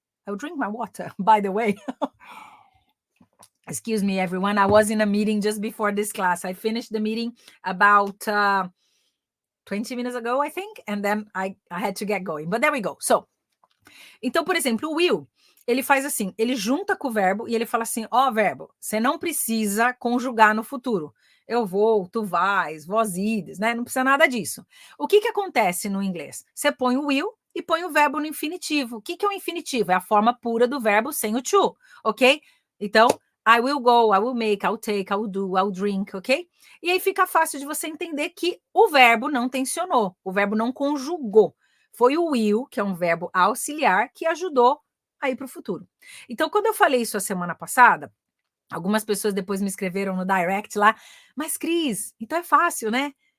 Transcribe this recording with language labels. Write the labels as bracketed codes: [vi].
[en] I will drink my water, by the way. Excuse me, everyone. I was in a meeting just before this class. I finished the meeting about 20 minutes ago, I think, and then I had to get going. But there we go. [pt] So, então, por exemplo, o will, ele faz assim, ele junta com o verbo e ele fala assim, verbo, você não precisa conjugar no futuro. Eu vou, tu vais, vós ides, né? Não precisa nada disso. O que acontece no inglês? Você põe o will e põe o verbo no infinitivo. O que é o infinitivo? É a forma pura do verbo sem o to, ok? [en] Então, I will go, I will make, I will take, I will do, I will drink, ok? [pt] E aí fica fácil de você entender que o verbo não tensionou, o verbo não conjugou. Foi o will, que é um verbo auxiliar, que ajudou a ir para o futuro. Então, quando eu falei isso a semana passada, algumas pessoas depois me escreveram no direct lá, mas Cris, então é fácil, né?